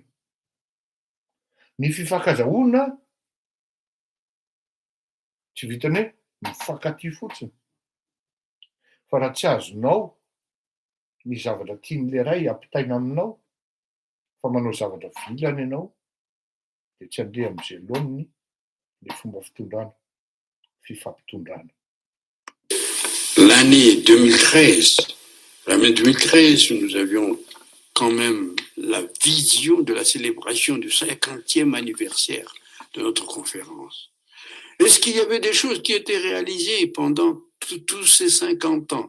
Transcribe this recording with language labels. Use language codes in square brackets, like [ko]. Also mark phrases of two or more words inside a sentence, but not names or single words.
[mg] Ny fifankazahoana tsy vitany hoe mifankatia fotsiny fa raha tsy azonao ny zavatra tian'le ray ampitaina aminao fa manao zavatra vilany ianao de tsy andeha am'izay laoniny le fomba fitondrana fifampitondrana. [fr] L'année 2013, l'année 2013, nous avions quand même la vision de la célébration du 50e anniversaire de notre conférence. Est-ce qu'il y avait des choses qui étaient réalisées pendant tous ces 50 ans?